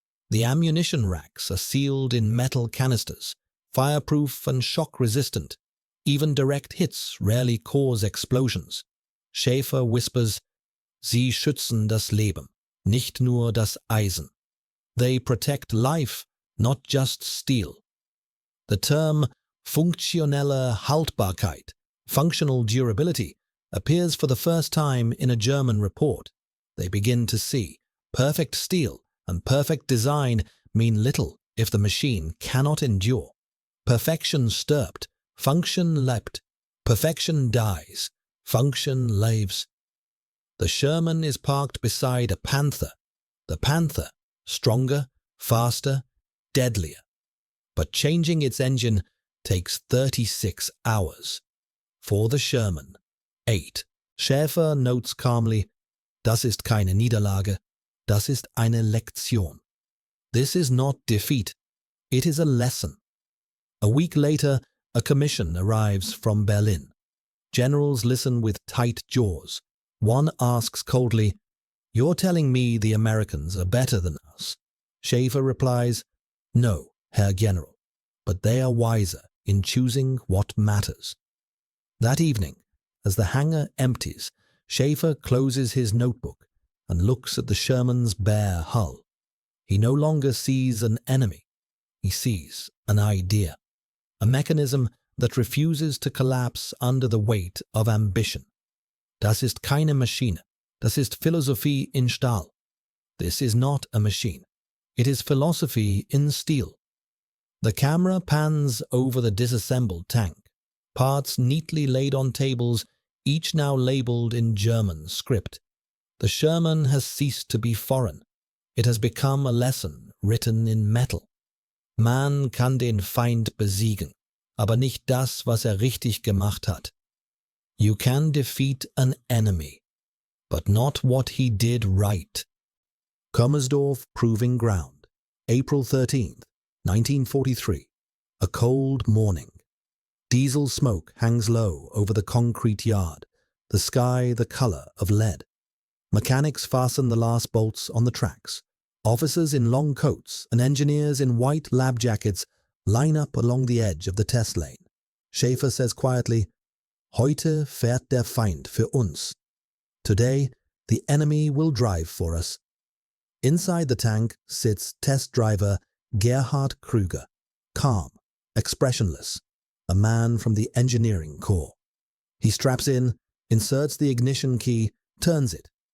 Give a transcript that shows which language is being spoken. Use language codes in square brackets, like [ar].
[en] The ammunition racks are sealed in metal canisters, fireproof and shock-resistant. Even direct hits rarely cause explosions. Schäfer whispers, [de] Sie schützen das Leben, nicht nur das Eisen. [en] They protect life, not just steel. The term funktionelle Haltbarkeit, functional durability, appears for the first time in a German report. They begin to see perfect steel and perfect design mean little if the machine cannot endure. [de] Perfection stirbt, function leapt. Perfection dies, function lives. [en] The Sherman is parked beside a Panther. The Panther, stronger, faster, deadlier. But changing its engine takes 36 hours. For the Sherman, 8. Schäfer notes calmly, [de] Das ist keine Niederlage, das ist eine Lektion. [en] This is not defeat, it is a lesson. A week later, a commission arrives from Berlin. Generals listen with tight jaws. One asks coldly, You're telling me the Americans are better than us? Schäfer replies, No, Herr General, but they are wiser in choosing what matters. That evening, as the hangar empties, Schäfer closes his notebook and looks at the Sherman's bare hull. He no longer sees an enemy. He sees an idea, a mechanism that refuses to collapse under the weight of ambition. [de] Das ist keine Maschine. Das ist Philosophie in Stahl. [en] This is not a machine. It is philosophy in steel. The camera pans over the disassembled tank, parts neatly laid on tables, each now labeled in German script. The Sherman has ceased to be foreign. It has become a lesson written in metal. [de] Man kann den Feind besiegen, aber nicht das, was richtig gemacht hat. [en] You can defeat an enemy, but not what he did right. Kummersdorf Proving Ground, April 13th, 1943. A cold morning. Diesel smoke hangs low over the concrete yard, the sky the color of lead. Mechanics fasten the last bolts on the tracks. Officers in long coats and engineers in white lab jackets line up along the edge of the test lane. Schäfer says quietly, [de] "Heute fährt der Feind für uns." [en] Today, the enemy will drive for us. Inside the tank sits test driver Gerhard Krüger, calm, expressionless, a man from the engineering corps. He straps in, inserts the ignition key, turns it.